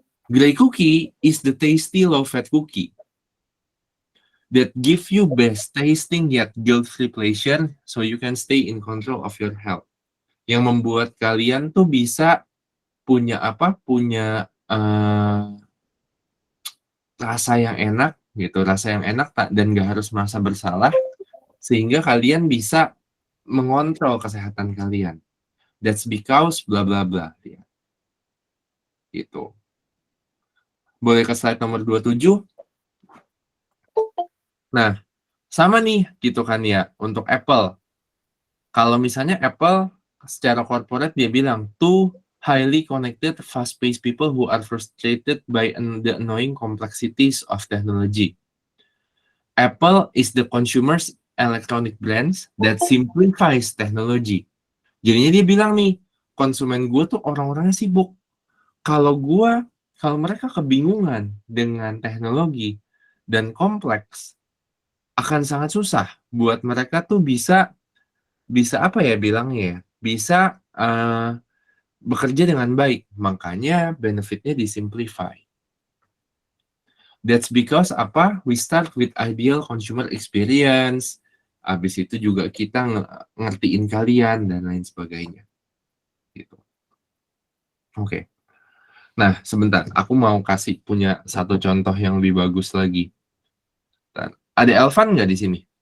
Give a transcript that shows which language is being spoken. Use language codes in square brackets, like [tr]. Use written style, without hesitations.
[en] Grey cookie is the tasty low-fat cookie that give you best tasting yet guilt-free pleasure so you can stay in control of your health. [id] Yang membuat kalian tuh bisa punya apa? Punya rasa yang enak gitu, rasa yang enak dan gak harus merasa bersalah sehingga kalian bisa mengontrol kesehatan kalian. [en] That's because bla bla bla ya. [id] Gitu. Boleh ke slide nomor 27. Nah, sama nih gitu kan ya untuk Apple. Kalau misalnya Apple secara corporate dia bilang [en] two highly connected, fast-paced people who are frustrated by the annoying complexities of technology. Apple is the consumer's electronic brands that simplifies technology. [id] Jadinya dia bilang nih, konsumen gue tuh orang-orangnya sibuk. Kalau mereka kebingungan dengan teknologi dan kompleks, akan sangat susah buat mereka tuh bisa apa ya bilangnya ya, bisa bekerja dengan baik. Makanya benefitnya disimplify. [en] That's because [id] apa? [en] We start with ideal consumer experience. [id] Habis itu juga kita ngertiin kalian dan lain sebagainya. Gitu. Oke. Nah, sebentar. Aku mau kasih punya satu contoh yang lebih bagus lagi. Bentar. Ada Elvan nggak di sini?